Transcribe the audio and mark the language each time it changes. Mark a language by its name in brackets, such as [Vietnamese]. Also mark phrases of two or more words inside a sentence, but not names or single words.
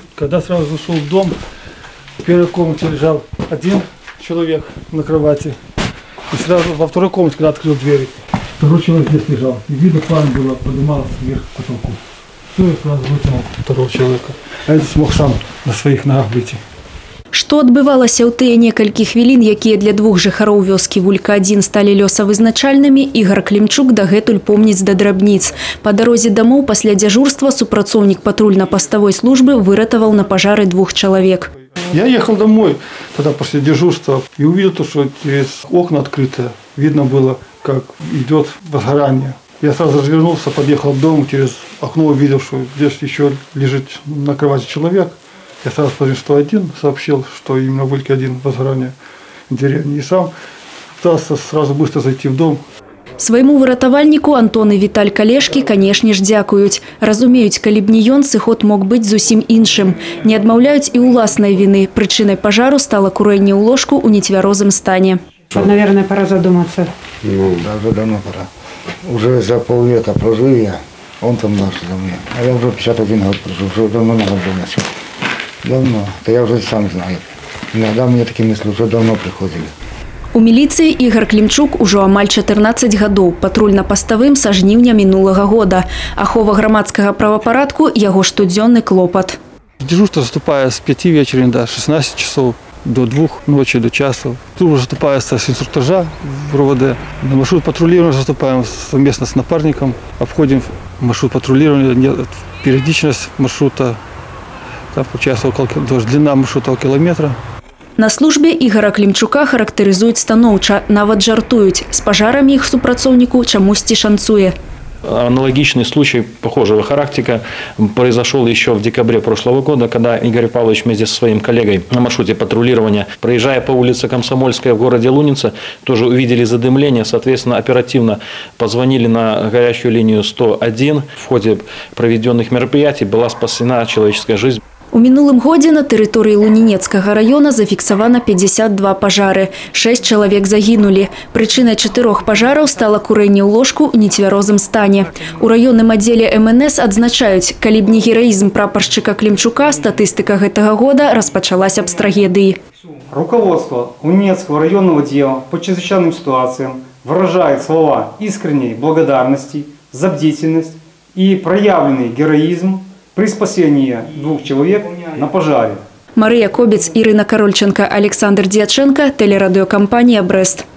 [Russian] Когда сразу зашел в дом, в первой комнате лежал один человек на кровати. И сразу во второй комнате, когда открыл двери, второй человек здесь лежал. И видно, пламя было, поднималось вверх к потолку. Все, я сразу вытянул второго человека. А я смог сам на своих ногах выйти. [Belarusian] Што адбывалася ў тыя некалькі хвілін, якія для двух жыхароў вёскі Вулька-1 сталі лёсавызначальнымі, Ігор Клімчук дагэтуль помніць да драбніц. Па дарозе дамоў пасля дзяжурства супрацоўнік патрульна-пастовой службы выратаваў на пажары двух чалавек. [Russian] Я ехал домой тогда после дежурства и увидел, что через окна открытые видно было, как идет возгорание. Я сразу развернулся, подъехал к дому, через окно увидел, что здесь еще лежит на кровати человек. Я сразу позвонил 101, сообщил, что именно в Вульке-1 возгорание в деревне. И сам пытался сразу быстро зайти в дом. [Belarusian] Свайму выратавальніку Антон і Віталь Калешкі, канешне ж, дзякуюць. Разумеюць, калі б не ён, сыход мог быць зусім іншым. Не адмаўляюць і ўласнай віны. Прычынай пажару стала курэнне ў ложку ў нецвярозым стане. [Russian] Наверное, пора задуматься. Ну, да, уже давно пора. Уже за полвека прожил я, он там младше за меня. А я уже 51 год прожил, уже давно надо было все. Давно. Да я уже сам знаю. Иногда мне такие мысли уже давно приходили. [Belarusian] У міліцыі Ігор Клімчук ужо амаль 14 гадоў, патрульна-паставым са жніўня мінулага года. Ахова грамадскага правапарадку – яго штодзённы клопат. [Russian] Дежурство заступает с 5 вечера до 16 часов, до 2 ночи, до часу. Служба заступается с инструктажа в РОВД. На маршрут патрулирования заступаем совместно с напарником. Обходим маршрут патрулирования, периодичность маршрута. Там получается длина маршрута около километра. [Belarusian] На службе Ігора Клімчука характарызуюць станоўча, нават жартуюць. З пажарамі іх супрацоўніку чамусьці шанцуе. [Russian] Аналогичный случай похожего характера произошел еще в декабре прошлого года, когда Игорь Павлович вместе со своим коллегой на маршруте патрулирования, проезжая по улице Комсомольская в городе Луница, тоже увидели задымление, соответственно, оперативно позвонили на горячую линию 101. В ходе проведенных мероприятий была спасена человеческая жизнь. [Belarusian] У мінулым годзе на тэрыторыі Лунінецкага района зафіксавана 52 пажары. 6 чалавек загінулі. Прычынай 4 пажараў стала курэнне ў ложку ў нецвярозым стане. У раённым аддзеле МНС адзначаюць, калі б не гераізм прапаршчыка Клімчука, статыстыка гэтага года распачалася б з трагедыі. [Russian] Руководство Лунинецкого районного отдела по чрезвычайным ситуациям выражает слова искренней благодарности за бдительность и проявленный героизм при спасении 2 человек на пожаре. Мария Кобец, Ирина Корольченко, Александр Дьяченко, телерадиокомпания «Брест».